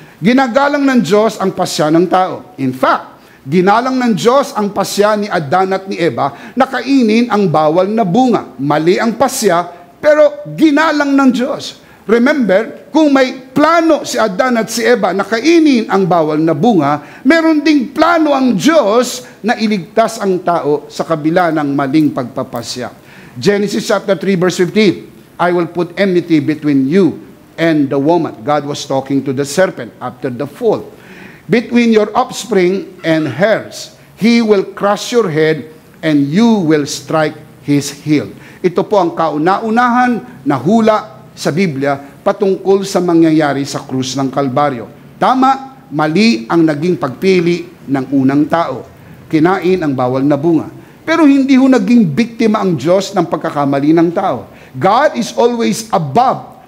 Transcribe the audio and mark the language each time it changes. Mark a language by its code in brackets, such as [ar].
[tl] Ginagalang ng Diyos ang pasya ng tao. In fact, ginalang ng Diyos ang pasya ni Adan at ni Eva na kainin ang bawal na bunga. Mali ang pasya, pero ginalang ng Diyos. Remember, kung may plano si Adan at si Eva na kainin ang bawal na bunga, meron ding plano ang Diyos na iligtas ang tao sa kabila ng maling pagpapasya. [en] Genesis chapter 3 verse 15, I will put enmity between you and the woman. God was talking to the serpent after the fall. Between your offspring and hers, he will crush your head and you will strike his heel. [tl] Ito po ang kauna-unahan na hula sa Biblia patungkol sa mangyayari sa krus ng Kalbaryo. Tama, mali ang naging pagpili ng unang tao. Kinain ang bawal na bunga. Pero hindi ho naging biktima ang Diyos ng pagkakamali ng tao. [en] God is always above